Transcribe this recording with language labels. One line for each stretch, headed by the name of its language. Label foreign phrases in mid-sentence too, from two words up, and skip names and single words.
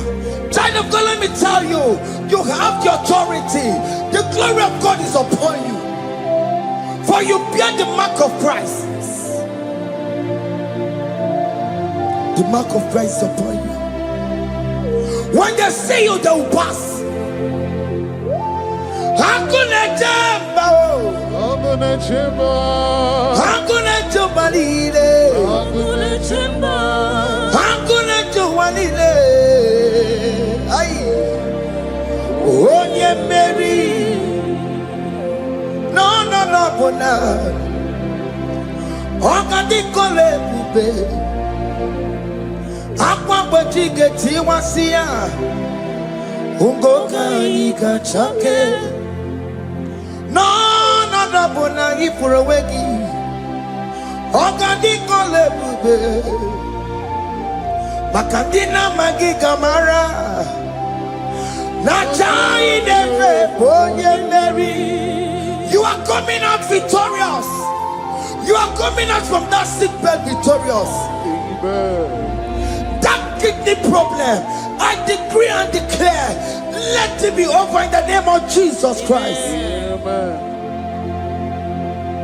English: Child of God, let me tell you, you have the authority. The glory of God is upon you. For you bear the mark of Christ. The mark of Christ is upon you. When they see you, they will pass. Hakuna jamba, hakuna jamba, hakuna jubalile, hakuna jamba, hakuna jubalile. Ay, onye Mary, no bona, okadi kole bube. Aqua bajige tiwasia ungoka ika chake no bona ifurewegi ogadi kole bube makandina magiga mara na chai neve bonye Mary. You are coming out victorious. You are coming out from that sick bed victorious. Amen. That kidney problem, I decree and declare, let it be over in the name of Jesus Christ.